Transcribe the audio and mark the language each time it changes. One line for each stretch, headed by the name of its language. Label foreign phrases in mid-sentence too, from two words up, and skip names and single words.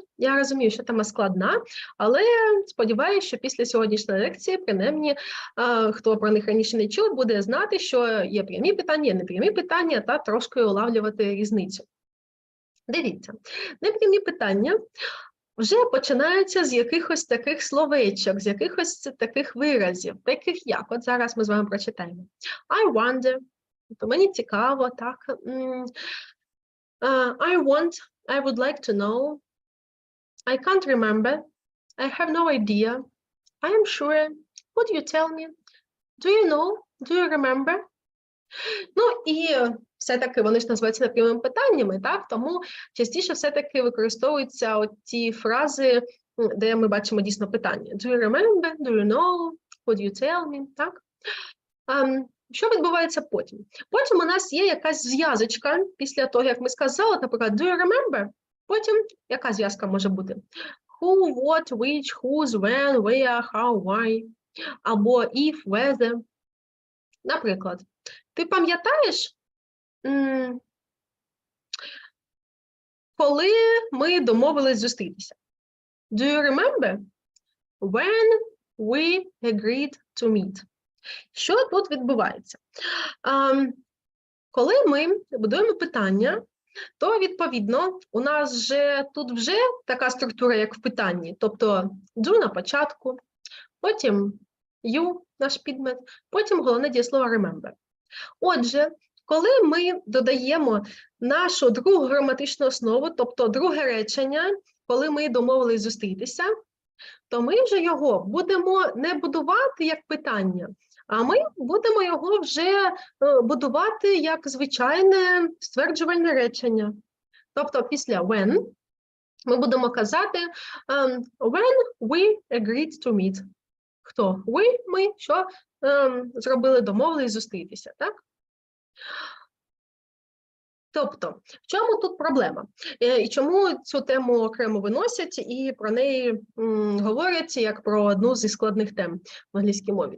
Ukrainian: Я розумію, що тема складна, але сподіваюся, що після сьогоднішньої лекції, принаймні, хто про них раніше не чув, буде знати, що є прямі питання, є непрямі питання, та трошки улавлювати різницю. Дивіться, непрямі питання вже починаються з якихось таких словечок, з якихось таких виразів, таких як, от зараз ми з вами прочитаємо.
English: I wonder,
Ukrainian: то мені цікаво, так.
English: I want, I would like to know, I can't remember, I have no idea, I am sure, would you tell me, do you know, do you remember?
Ukrainian: Ну і все-таки вони ж називаються непрямими питаннями, так? Тому частіше все-таки використовуються ті фрази, де ми бачимо дійсно питання.
English: Do you remember, do you know, would you tell me,
Ukrainian: так? Що відбувається потім? Потім у нас є якась зв'язочка після того, як ми сказали, наприклад,
English: do you remember?
Ukrainian: Потім яка зв'язка може бути?
English: Who, what, which, whose, when, where, how, why. Або if, whether.
Ukrainian: Наприклад, ти пам'ятаєш, коли ми домовились зустрітися?
English: Do you remember? When we agreed to meet.
Ukrainian: Що тут відбувається? Коли ми будуємо питання, то, відповідно, у нас тут вже така структура, як в питанні. Тобто, do на початку, потім you, наш підмет, потім головне дієслово remember. Отже, коли ми додаємо нашу другу граматичну основу, тобто друге речення, коли ми домовились зустрітися, то ми вже його будемо не будувати як питання, а ми будемо його вже будувати як звичайне стверджувальне речення. Тобто після when ми будемо казати
English: when we agreed to meet.
Ukrainian: Хто? We, ми, що зробили, домовились зустрітися, так? Тобто, в чому тут проблема? І чому цю тему окремо виносять і про неї говорять як про одну зі складних тем в англійській мові?